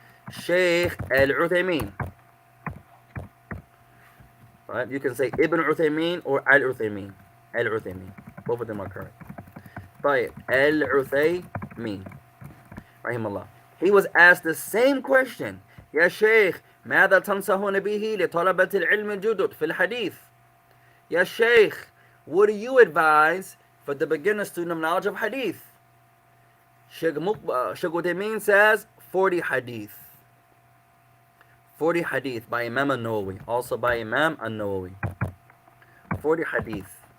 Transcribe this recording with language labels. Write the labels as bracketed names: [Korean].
[English] Sheikh Al-Uthaymeen. Right? You can say Ibn Uthaymeen or Al-Uthaymeen. Al-Uthaymeen. Both of them are correct. طيب. Al-Uthaymeen, rahimahullah. He was asked the same question. [Arabic] يا شيخ ماذا تنصحون به لطلبة العلم الجدد في الحديث? يا شيخ, [English] what do you advise for the beginner student of knowledge of hadith? Sheikh Uthaymeen says 40 hadith. 40 hadith by Imam al-Nawawi. Also by Imam al-Nawawi. 40 hadith.